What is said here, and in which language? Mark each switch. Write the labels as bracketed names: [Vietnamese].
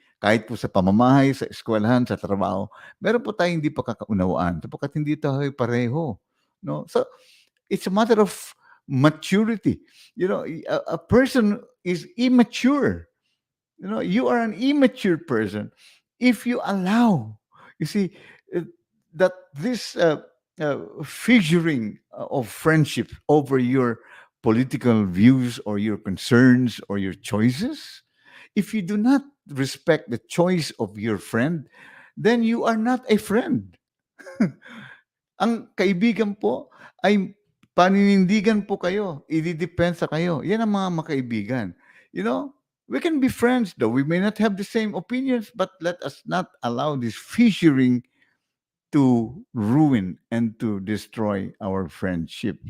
[Filipino] Kahit po sa pamamahay, sa eskwelahan, sa trabaho, meron po tayong hindi pagkakaunawaan sapagkat hindi tayo pareho. No? [English] So, it's a matter of maturity. A person is immature. You are an immature person if you allow, you see, that this figuring of friendship over your political views or your concerns or your choices, if you do not respect the choice of your friend, then you are not a friend. [Filipino] Ang kaibigan po ay paninindigan po kayo, ididepensa kayo. Yan ang mga makaibigan. [English] We can be friends though. We may not have the same opinions, but let us not allow this fissuring to ruin and to destroy our friendship.